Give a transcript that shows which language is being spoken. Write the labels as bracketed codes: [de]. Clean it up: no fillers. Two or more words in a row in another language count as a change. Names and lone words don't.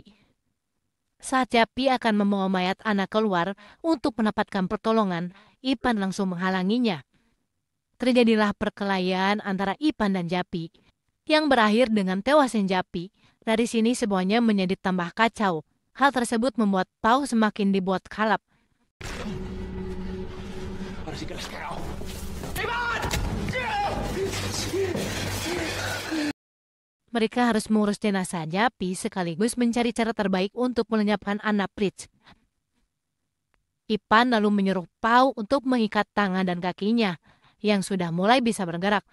[id] Saat Japi akan membawa mayat Anna keluar untuk mendapatkan pertolongan, Ipan langsung menghalanginya. Terjadilah perkelahian antara Ipan dan Japi, yang berakhir dengan tewasnya Japi. Dari sini semuanya menjadi tambah kacau. Hal tersebut membuat Pau semakin dibuat kalap. [es] Ahora sí que las cagado. [id] Mereka harus mengurus jenazah Japi sekaligus mencari cara terbaik untuk melenyapkan Anna Prince. Ipan lalu menyuruh Pau untuk mengikat tangan dan kakinya yang sudah mulai bisa bergerak.